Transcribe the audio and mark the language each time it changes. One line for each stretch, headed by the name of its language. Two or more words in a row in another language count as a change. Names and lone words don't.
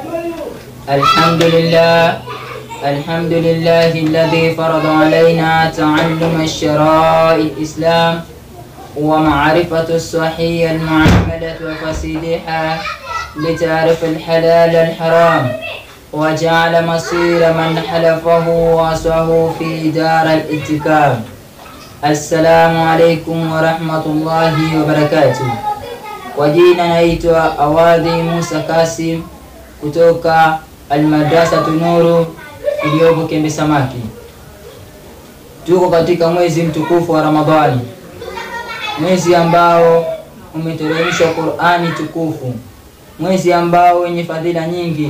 Arabic: الحمد لله الذي فرض علينا تعلم الشرائع الإسلام ومعرفة الصحيح المعاملة وفصيلها لتعرف الحلال الحرام، وجعل مصير من حلفه وعصاه في دار الاتكام. السلام عليكم ورحمة الله وبركاته.
Swahili: Kwa jina naitwa Awadhi Musa Kasim kutoka Almadrasa Nuru iliyopo Kembe Samaki. Tuko katika mwezi mtukufu wa Ramadhani, mwezi ambao umeteremshwa Qur'ani tukufu, mwezi ambao wenye fadhila nyingi.